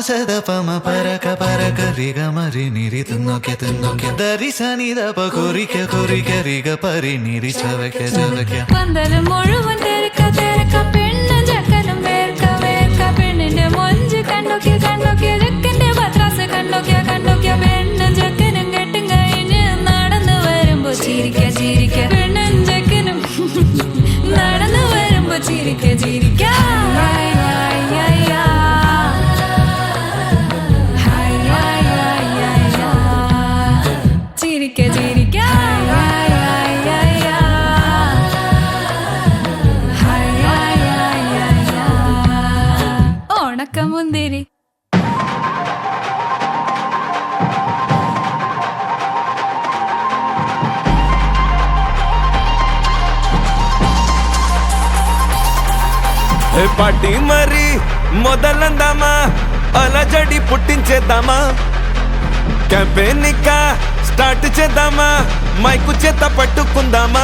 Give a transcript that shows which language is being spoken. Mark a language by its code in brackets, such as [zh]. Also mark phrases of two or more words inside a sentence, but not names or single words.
[ml] పమ పరక పరక రిగ మరి నిరి తున్నొకె తున్నొకె దరి సని దప కొరికె కొరికె రిగ పరి నిరి చవకె చవకె പന്തല് മുഴുവൻ തിരക്ക തിരക്ക പെണ്ണ് ചക്കനും വേർക്ക വേർക്ക പെണ്ണിന്റെ മൊഞ്ച് കണ്ടോക്കിയ കണ്ടോക്കിയ ചെക്കന്റെ പത്രാസ് കണ്ടോക്കിയ കണ്ടോക്കിയ പെണ്ണും ചെക്കനും കെട്ടും കഴിഞ്ഞ് നടന്നു വരുമ്പോ ചിരിക്ക ചിരിക്ക പെണ്ണും ചെക്കനും നടന്നു വരുമ്പോ ചിരിക്ക ചിരിക്ക ഹായ് ഹായ് ഹായ് ഹായ് ഹായ് ഹായ് ഹായ് ചിരിക്ക ചിരിക്ക ഹായ് ഹായ് ഹായ് ഹായ് ഹായ് ഹായ് ഹായ് ഉണക്കമുന്തിരി [te] పార్టీ మరి మొదలందామా అలజడి పుట్టించేద్దామా క్యాంపెయిన్ ఇంకా స్టార్ట్ చేద్దామా మైకు చేత పట్టుకుందామా